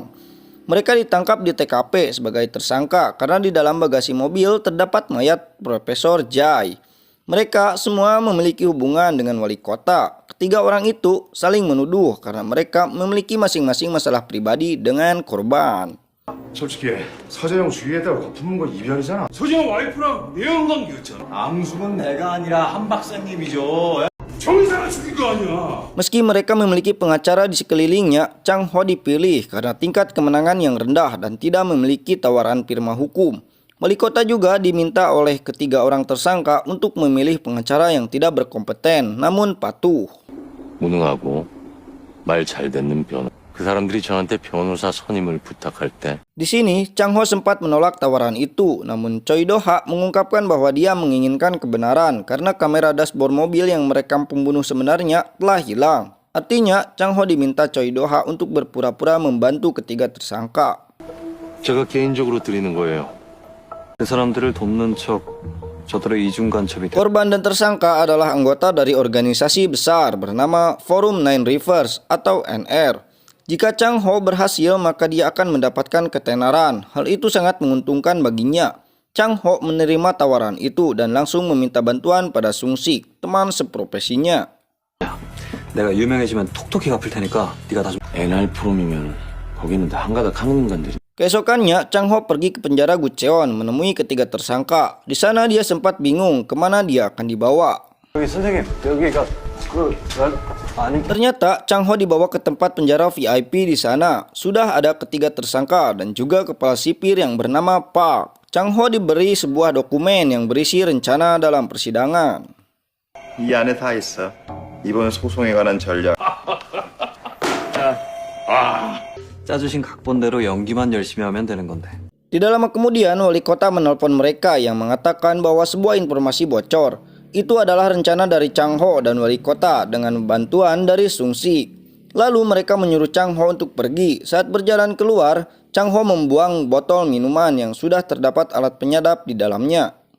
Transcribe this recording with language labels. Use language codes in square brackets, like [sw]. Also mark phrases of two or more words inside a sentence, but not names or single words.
[id] Mereka ditangkap di TKP sebagai tersangka karena di dalam bagasi mobil terdapat mayat Profesor Jae. Mereka semua memiliki hubungan dengan wali kota. Ketiga orang itu saling menuduh karena mereka memiliki masing-masing masalah pribadi dengan korban. [ko] 솔직히 서재영 주위에다가 거품문 거 이별이잖아. 서지영 와이프랑 내연관계였잖아. 앙숙은 내가 아니라 한 박사님이죠. 정의사가 죽인 거 아니야. [id] Meski mereka memiliki pengacara di sekelilingnya, Chang Ho dipilih karena tingkat kemenangan yang rendah dan tidak memiliki tawaran firma hukum. Wali kota juga diminta oleh ketiga orang tersangka untuk memilih pengacara yang tidak berkompeten namun patuh. [ko] 무능하고 말 잘 듣는 변호. 그 사람들이 저한테 변호사 선임을 부탁할 때 [id] Di sini, Chang Ho sempat menolak tawaran itu, namun Choi Do-ha mengungkapkan bahwa dia menginginkan kebenaran karena kamera dashboard mobil yang merekam pembunuh sebenarnya telah hilang. Artinya, Chang Ho diminta Choi Do-ha untuk berpura-pura membantu ketiga tersangka. [ko] 제가 개인적으로 드리는 거예요. 그 사람들을 돕는 척 저들의 이중 간첩이 [id] Korban dan tersangka adalah anggota dari organisasi besar bernama Forum Nine Rivers atau NR. Jika Chang Ho berhasil, maka dia akan mendapatkan ketenaran. Hal itu sangat menguntungkan baginya. Chang Ho menerima tawaran itu dan langsung meminta bantuan pada Sung Sik, teman seprofesinya. [ko] 내가 유명해지면 톡톡히 갚을 테니까 네가 다 좀. NR 프롬이면 거기는 다 한가닥 하는 인간들이. [id] Keesokannya, Chang Ho pergi ke penjara Gucheon menemui ketiga tersangka. Di sana dia sempat bingung kemana dia akan dibawa. Ternyata Chang Ho dibawa ke tempat penjara VIP di sana. Sudah ada ketiga tersangka dan juga kepala sipir yang bernama Park. Chang Ho diberi sebuah dokumen yang berisi rencana dalam persidangan. [ko] 이 안에 다 있어. 이번 소송에 관한 전략. 짜주신 각본대로 연기만 열심히 하면 되는 건데. [id] Tidak lama kemudian, wali kota menelpon mereka yang mengatakan bahwa sebuah informasi bocor. Itu adalah rencana dari Chang Ho dan wali kota dengan bantuan dari Sung Sik. Lalu mereka menyuruh Chang Ho untuk pergi. Saat berjalan keluar, Chang Ho membuang botol minuman yang sudah terdapat alat penyadap di dalamnya.